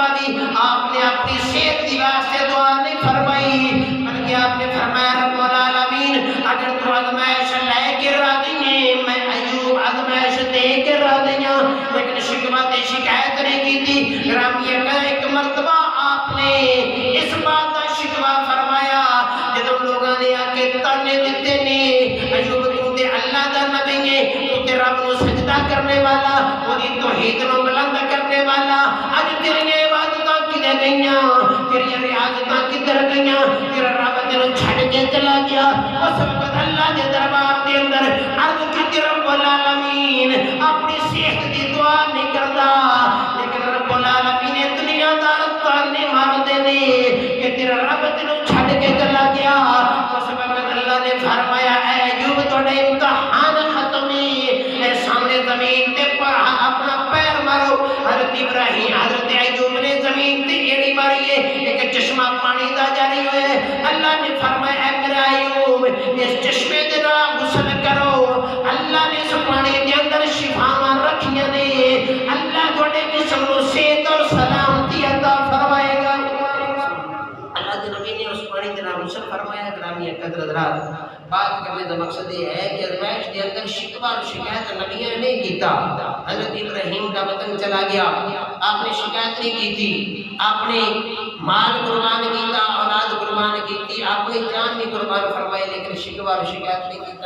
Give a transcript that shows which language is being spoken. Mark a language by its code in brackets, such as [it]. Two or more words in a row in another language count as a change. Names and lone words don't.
[ur] آپ نے اپنی صحت کی واسطے دعا نہیں فرمائی، بلکہ آپ نے فرمایا [ar] رب العالمین [ur] اگر تو آزمائش لے کے راضی ہیں، میں ایوب آزمائش دے کے راضی ہوں، لیکن شکوہ تے شکایت نہیں کی تھی۔ گرامیہ کا ایک مرتبہ آپ نے اس بات کا شکوہ فرمایا جب لوگوں نے آ کے تانے دیتے نے، [pa] ایوب تو تے اللہ دا نبی ہے، تو تے رب نو سجدہ کرنے والا، وہی توحید نو بلند کرنے والا، اج تیری عبادتاں کدھر گئیاں، تیری ریاضتاں کدھر گئیاں، تیرا رب تینوں چھڈ کے چلا گیا۔ اس وقت اللہ دے دربار دے اندر عرض کی [ar] رب العالمین [pa] اپنی صحت دی دعا نہیں کردا، لیکن [ar] رب العالمین [pa] نے دنیا دار تانے ماردے نے کہ تیرا رب تینوں چھڈ کے چلا گیا۔ اس وقت اللہ نے فرمایا اے ایوب تہاڈا امتحان ختم ہے، اے سامنے زمین تے اپنا پیر مارو۔ حضرت ابراہیم حضرت ایوب نے زمین تے ایڑی ماری ہے، ایک چشمہ پانی دا جاری ہوئے، اللہ نے فرمایا اے میرا ایوب اس چشمے دے نال غسل کرو، اللہ نے اس پانی دے اندر شفاواں رکھیاں نے، اللہ تہاڈے جسم نو صحت اور سلامتی عطا فرمائے گا۔ [ur] اللہ کے نبی نے اس پانی دے نال غسل فرمایا۔ گرامی قدر حضرات، بات کرنے کا مقصد یہ ہے کہ آزمائش کے اندر شکوہ اور شکایت نبیوں نے نہیں کیتا۔ حضرت ابراہیم کا وطن چلا گیا، آپ نے شکایت نہیں کی تھی، آپ نے مال قربان کیتا، اولاد قربان کیتی، آپ نے جان بھی قربان فرمائی، لیکن شکوہ اور شکایت نہیں کیتا۔